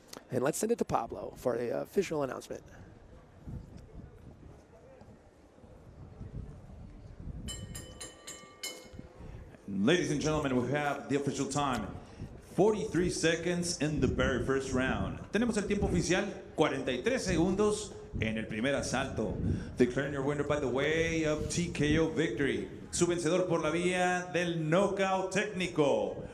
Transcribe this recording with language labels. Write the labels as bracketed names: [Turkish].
[English] And let's send it to Pablo for the official announcement. Ladies and gentlemen, we have the official time. 43 seconds in the very first round. [Spanish] Tenemos el tiempo oficial, 43 segundos en el primer asalto. [English] Declaring your winner by the way of TKO victory. [Spanish] Su vencedor por la vía del knockout técnico.